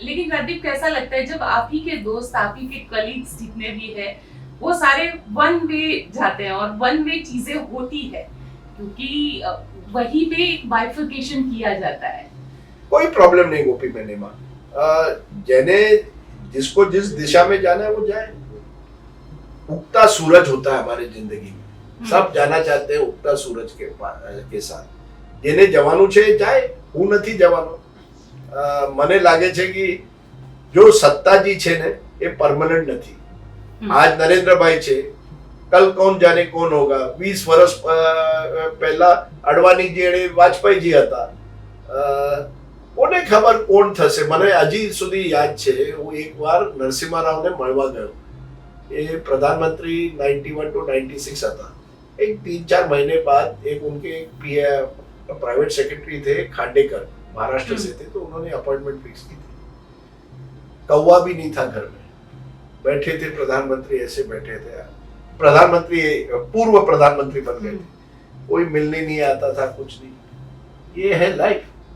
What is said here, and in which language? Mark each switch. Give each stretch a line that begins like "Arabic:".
Hindi: लेकिन राजदीप, कैसा लगता है जब आप ही के दोस्त, आप ही के कलीग्स जितने भी हैं, वो सारे वन वे जाते हैं और वन वे चीजें होती है, क्योंकि वहीं पे एक बाइफर्केशन किया जाता है। कोई प्रॉब्लम नहीं गोपी मैंने जने जिसको जिस दिशा में जाना है वो जाए। उगता सूरज होता है हमारी जिंदगी में, सब जाना चाहते हैं उगता सूरज के साथ।
Gujarati: જેને જવાનું છે જાય, હું નથી જવાનો। મને લાગે છે કે જો સત્તાજી છે ને એ પરમનન્ટ નથી. આજ નરેન્દ્રભાઈ છે,
Hindi: કલ કોણ જાને કોણ હોગા.
Gujarati: 20 વર્ષ પહેલા અડવાણીજી અને વાજપેયીજી હતા. કોને ખબર કોણ થશે. મને હજી સુધી યાદ છે, હું એકવાર નરસિમ્હા રાવને મળવા ગયો.
Hindi: એ प्रधानमंत्री 91 टू 96 था. एक 3-4 महीने बाद एक उनके प्राइवेट सेक्रेटरी थे खांडेकर, महाराष्ट्र से थे, तो उन्होंने अपॉइंटमेंट फिक्स की थी. कौवा भी नहीं था घर में, बैठे थे प्रधानमंत्री, ऐसे बैठे थे. प्रधानमंत्री पूर्व प्रधानमंत्री बन गए थे. कोई मिलने नहीं आता था, कुछ नहीं. ये है लाइफ.